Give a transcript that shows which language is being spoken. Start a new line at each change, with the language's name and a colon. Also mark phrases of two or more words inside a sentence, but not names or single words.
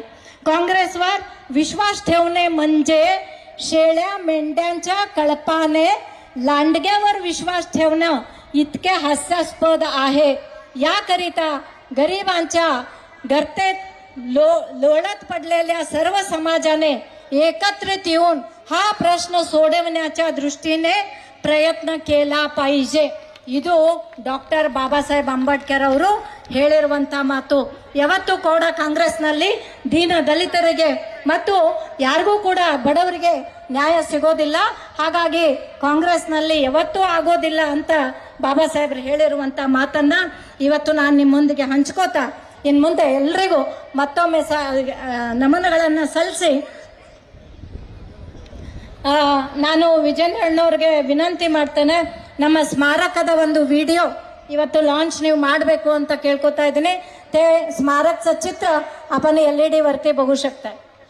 Marathi: काँग्रेसवर विश्वास ठेवणे म्हणजे शेळ्या मेंढ्यांच्या कळपाने लांडग्यावर विश्वास ठेवणं इतके हास्यास्पद आहे. याकरिता गरिबांच्या गर्तेत लोळत पडलेल्या सर्व समाजाने एकत्रित येऊन हा प्रश्न सोडवण्याच्या दृष्टीने प्रयत्न केला पाहिजे.
Kannada: ಇದು ಡಾಕ್ಟರ್ ಬಾಬಾ ಸಾಹೇಬ್ ಅಂಬೇಡ್ಕರ್ ಅವರು ಹೇಳಿರುವಂತ ಮಾತು. ಯಾವತ್ತೂ ಕೂಡ ಕಾಂಗ್ರೆಸ್ನಲ್ಲಿ ದೀನ ದಲಿತರಿಗೆ ಮತ್ತು ಯಾರಿಗೂ ಕೂಡ ಬಡವರಿಗೆ ನ್ಯಾಯ ಸಿಗೋದಿಲ್ಲ, ಹಾಗಾಗಿ ಕಾಂಗ್ರೆಸ್ನಲ್ಲಿ ಯಾವತ್ತೂ ಆಗೋದಿಲ್ಲ ಅಂತ ಬಾಬಾ ಸಾಹೇಬ್ರು ಹೇಳಿರುವಂತ ಮಾತನ್ನ ಇವತ್ತು ನಾನು ನಿಮ್ಮೊಂದಿಗೆ ಹಂಚ್ಕೋತಾ ಇನ್ನು ಮುಂದೆ ಎಲ್ರಿಗೂ ಮತ್ತೊಮ್ಮೆ ನಮನಗಳನ್ನು ಸಲ್ಲಿಸಿ ನಾನು ವಿಜೇಂದ್ರ ಅಣ್ಣವ್ರಿಗೆ ವಿನಂತಿ ಮಾಡ್ತೇನೆ, ನಮ್ಮ ಸ್ಮಾರಕದ ಒಂದು ವಿಡಿಯೋ ಇವತ್ತು लॉन्च ನೀವು ಮಾಡಬೇಕು ಅಂತ ಕೇಳ್ಕೊತಾ ಇದ್ದೀನಿ.
Marathi: ते स्मारकचं चित्र आपण LED वरती बघू शकता.